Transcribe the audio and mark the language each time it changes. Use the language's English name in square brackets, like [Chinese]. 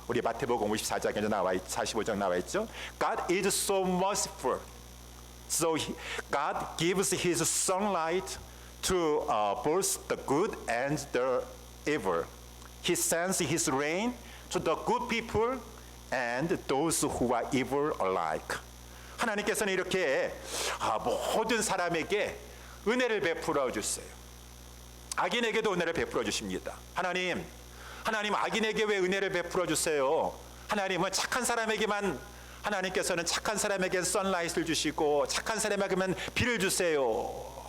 [Korean] 우리 마태복음 54장에 45장 나와 있죠. [English] God is so merciful. So God gives His sunlight to both the good and the evil. He sends His rain to the good people and those who are evil alike. [Korean] 하나님께서는 이렇게 모든 사람에게 은혜를 베풀어 주세요. 악인에게도 은혜를 베풀어 주십니다. 하나님 악인에게 왜 은혜를 베풀어 주세요? 하나님은 착한 사람에게만 하나님께서는 착한 사람에게 선라이트를 주시고 착한 사람에게만 비를 주세요.